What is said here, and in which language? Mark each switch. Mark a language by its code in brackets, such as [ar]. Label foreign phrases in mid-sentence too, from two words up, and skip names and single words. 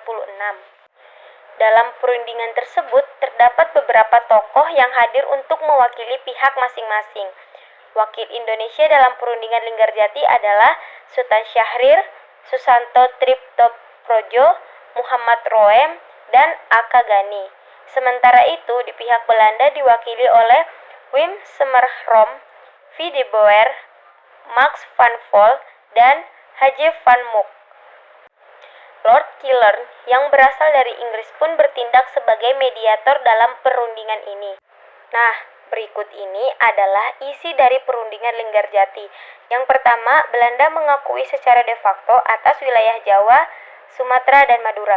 [id] Dalam perundingan tersebut terdapat beberapa tokoh yang hadir untuk mewakili pihak masing-masing. Wakil Indonesia dalam perundingan Linggarjati adalah Sultan Syahrir, Susanto Triptoprojo, Muhammad Roem, dan Aka Gani. Sementara itu, di pihak Belanda diwakili oleh Wim Summerhrom, V. de Boer, Max van Vol, dan H. J. van Mook. Lord Killern yang berasal dari Inggris pun bertindak sebagai mediator dalam perundingan ini. Nah, berikut ini adalah isi dari perundingan Linggarjati. Yang pertama, Belanda mengakui secara [la] de facto [id] atas wilayah Jawa, Sumatera, dan Madura.